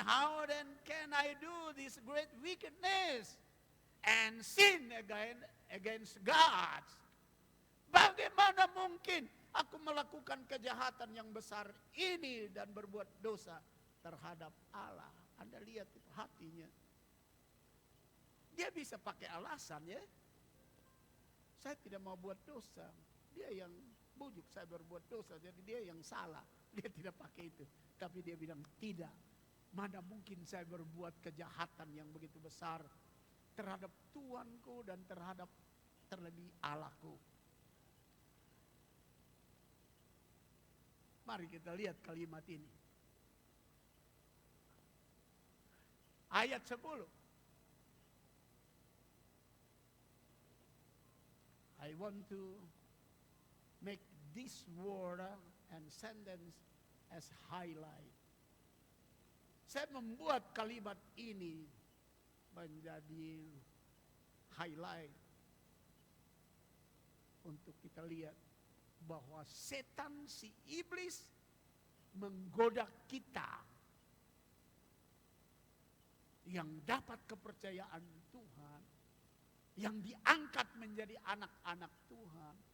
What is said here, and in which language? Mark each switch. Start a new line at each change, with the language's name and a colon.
English: How then can I do this great wickedness and sin against God?
Indonesian: Bagaimana mungkin aku melakukan kejahatan yang besar ini dan berbuat dosa terhadap Allah? Anda lihat itu hatinya. Dia bisa pakai alasan ya. Saya tidak mau buat dosa. Dia yang bujuk saya berbuat dosa, jadi dia yang salah. Dia tidak pakai itu. Tapi dia bilang tidak. Mana mungkin saya berbuat kejahatan yang begitu besar terhadap Tuanku dan terlebih Allahku. Mari kita lihat kalimat ini. Ayat 10.
English: I want to make this word and sentence as highlight.
Indonesian: Saya membuat kalimat ini menjadi highlight untuk kita lihat bahwa setan si iblis menggoda kita yang dapat kepercayaan Tuhan, yang diangkat menjadi anak-anak Tuhan,